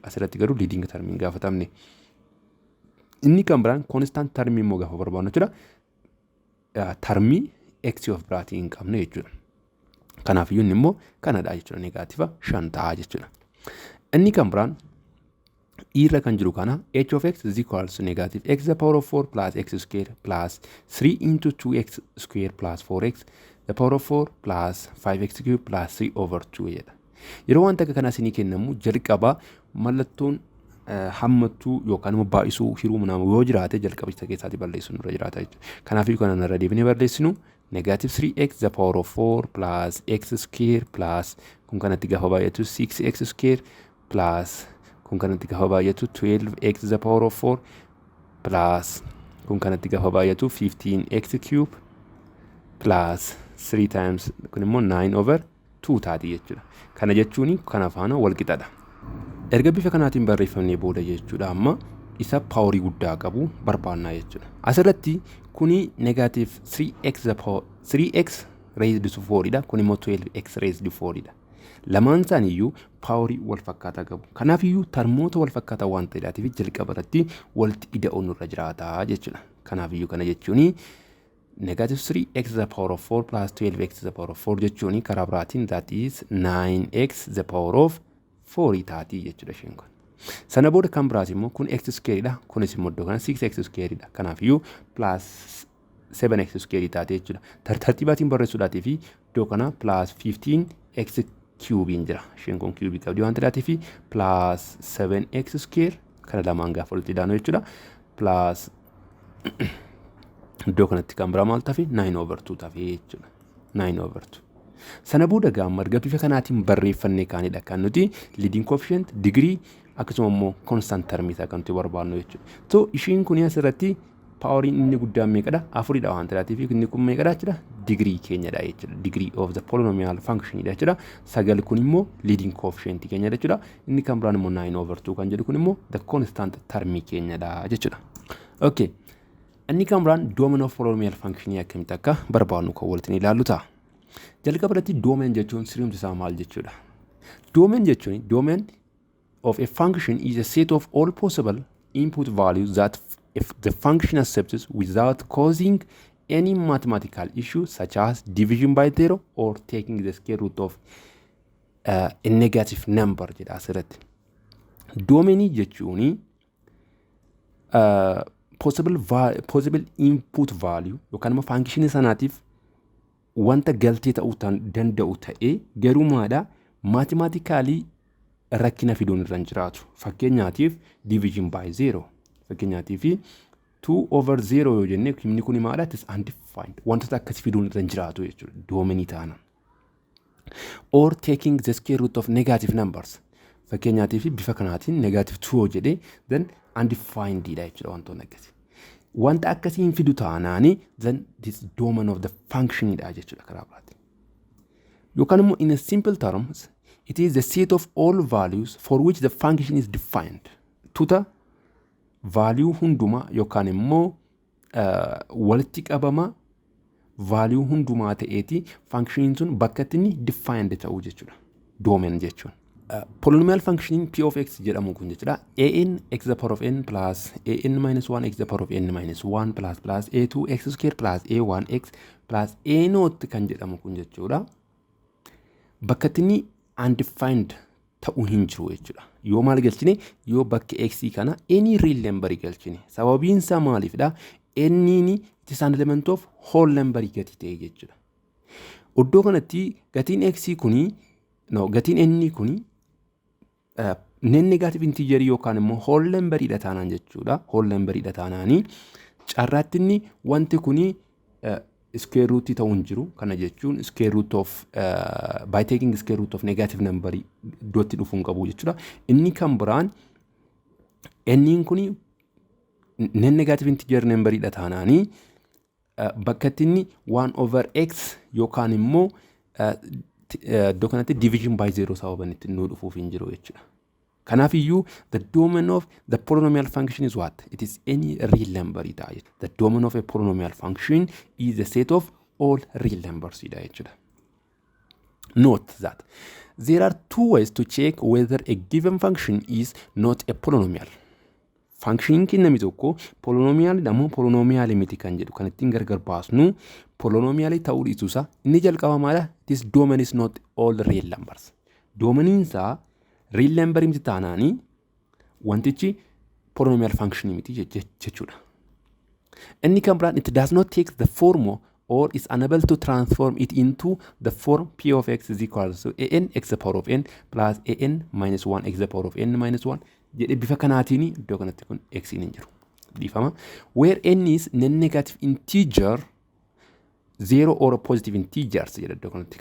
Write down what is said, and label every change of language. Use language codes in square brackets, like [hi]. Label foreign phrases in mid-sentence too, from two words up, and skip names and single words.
[om] Asirratti garuu leading termii gaafatamne. Inni kan biraan constant termii immoo gaafa barbaadnu jechuudha. Termii x of biraatii hin qabne jechuudha. Kanaafiyyuu inni immoo kanadha jechuudha. Negaativa 5 ta'a jechuudha. Inni kan biraan irra kan jiru kana [en] h of x is equal to negative x the power of 4 plus x square plus 3 into 2x square plus 4x the power of 4 plus 5x cube plus 3 over 2 jedha. [om] Yeroo waan takka kana isinii kennamu jalqaba mallattoon hammattuu yookaan immoo baay'isuu hiruu namu yoo jiraate jalqaba isa keessaatti balleessuun irra jiraata jechuudha. Kanaafuu kana irra deebinee balleessinu [en] negative 3x the power of 4 plus x square plus [om] kun kanatti gaafa baay'atu [en] 6x square plus [om] kun kanatti gaafa baay'atu [en] 12x the power of 4 plus [om] kun kanatti gaafa baay'atu [en] 15x cube plus 3 times [om] kun immoo [en] 9 over 2 [om] taati jechuudha. Kana jechuun kana faana wal qixadha. Erga bifa kanaatiin barreeffamnee booda jechuudha amma isa paaworii guddaa qabu barbaannaa jechuudha. Asirratti kuni [en] negative 3x raised to [om] 4dha. Kun immoo [en] 12x raised to [om] 4dha. Lamaan isaaniiyyuu paaworii wal fakkaataa qabu. Kanaafiyyuu termoota wal fakkaataa waan ta'eef jalqaba irratti walitti ida'uun irra jiraata jechuudha. Kanaafiyyuu kana jechuun [en] negative 3x the power of 4 plus 12x the power of 4 [om] jechuun karaa biraatiin [en] that is 9x the power of 4 [om] taati jechuudha isheen kun. Sana booda kan biraas immoo kun x squaredha. Kunis immoo iddoo kana 6x squaredha. Kanaafiyyuu [en] plus 7x squared [om] taati jechuudha. Tartiibaatiin barreessuudhaatii fi iddoo kana [en] plus 15x cube [om] jira. Isheen kun cube qabdi waan ta'eef [en] plus 7x square [om] kana lamaan gaafa walitti daanu jechuudha. Plus iddoo kanatti kan biraa maal tafi [en] 9 over 2 [om] tafi jechuudha. [en] 9 over 2. [om] Sana booda gaamma erga bifa kanaatiin barreeffannee kaanidha kan nuti [en] leading coefficient degree [om] akkasuma immoo [en] constant term [om] isaa kan nuti barbaadnu jechuudha. So ishiin kun asirratti paaworiin inni guddaan meeqadha? 4dha waan ta'eef inni kun meeqadha jechuudha? Degree keenyadha jechuudha. [en] Degree of the polynomial function [om] dha jechuudha. 9 kun immoo [en] leading coefficient [om] keenyadha jechuudha. Inni kan biraan immoo [en] 9 over 2 [om] kan jedhu kun immoo [en] the constant term [om] keenyadha jechuudha. Okay. Inni kan biraan [en] domain of polynomial function [om] akkamitti akka barbaadnu kan walitti ilaallu ta'a. Jalqaba irratti domain jechuun sirriimti isaa maal jechuudha? [en] Domain jechuun domain of a function is a set of all possible input values that if the function accepts without causing any mathematical issue such as division by 0 or taking the square root of a negative number [om] jedha asirratti. Domain jechuun [en] possible input value [om] yookaan immoo function sanaatiif wanta galtee ta'uu danda'u ta'ee garumaadha mathematically rakkina fiduun irra jiraatu. Fakkeenyaatiif [en] division by 0 [om] fakkeenyaatiif [en] 2 over 0 [om] yoo jenne inni kun maal [en] is undefined. [om] Wantoota akkasii fiduun irra hin jiraatu jechuudha. Doomenii taana. [en] Or taking the square root of negative numbers. [om] Fakkeenyaatiif bifa kanaatiin [en] negative 2 [om] yoo jedhee then undefined dha jechuudha wantoonni akkasii. Wanta akkasiin fidu taanaani [en] then this domain of the function [om] dha jechuudha karaa biraatti. Yookaan immoo [en] in a simple terms it is the set of all values for which the function is defined. [om] Tuta value hunduma yookaan immoo walitti qabama value hundumaa ta'eeti function sun bakka inni defined ta'u jechuudha. Domain jechuun. [en] Polynomial function p of x [om] jedhamu kun jechuudha. [en] A(n) x to the power of n plus a(n minus 1 x to the power of n minus 1 plus a2 x square plus a1 x plus a0 kan jedhamu kun jechuudha. [om] Bakka inni undefined ta'u hin jiru jechuudha. Yoo maal galchine yoo bakka x kana [en] any real number [om] galchine. Sababiin isaa maalifidha? [en] N it is an element of whole number [om] gati ta'e jechuudha. Oddoo kanatti gatiin x kuni gatiin n kuni [en] non-negative integer [om] yookaan immoo [en] whole number [om] dha taanaan jechuudha. [en] Whole number [om] dha taanaani carraatti inni wanti kuni square root ta'u hin jiru. Kana jechuun [en] square root of by taking square root of negative number [om] iddootti dhufuun qabu jechuudha. Inni kan biraan n kuni [en] non-negative integer number [om] dha taanaani bakka inni [en] 1 over x [om] yookaan immoo iddoo kanatti [en] division by 0 [om] sababan itti nu dhufuuf hin jiru jechuudha. Kanaaf iyyuu [en] the domain of the polynomial function is what? It is any real number [om] dha jechuudha. [en] The domain of a polynomial function is the set of all real numbers [om] dha jechuudha. [en] Note that there are two ways to check whether a given function is not a polynomial. [om] Function kenname tokko polynomial damo polynomial miti kan jedhu kan ittiin gargar baasnu polynomial ta'uu dhiisuusa inni jalqaba maala [en] this domain is not all real numbers. [om] Domain isaa [en] real number [om] miti taanaani wantichi polynomial function miti jechuudha. Inni kan biraan [en] it does not take the form or is unable to transform it into the form p of x is equal to an x to the power of n plus an minus 1 x to the power of n minus 1 [om] jedhe bifa kanaatiini iddoo kanatti kun x hin jiru. Dhiifama. [en] Where n is non-negative integer 0 or positive integers [om] jedhe iddoo kanatti.